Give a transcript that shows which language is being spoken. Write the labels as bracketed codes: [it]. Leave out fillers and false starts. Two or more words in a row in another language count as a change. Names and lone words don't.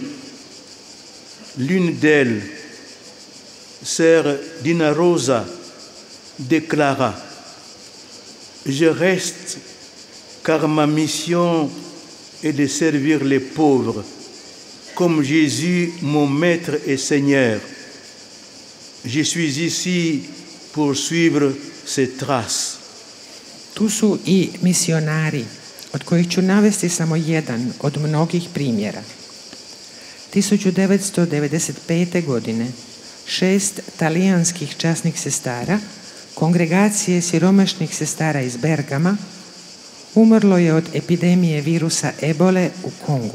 [fr] L'une d'elles, sœur Dina Rosa, déclara: je reste car ma mission est de servir les pauvres, comme Jésus, mon Maître et Seigneur. Je suis ici pour suivre ses traces. [hr] Tu su i misionari, od kojih ću navesti samo jedan od mnogih primjera. 1995. godine 6 talijanskih časnih sestara kongregacije siromašnih sestara iz Bergama umrlo je od epidemije virusa Ebole u Kongu.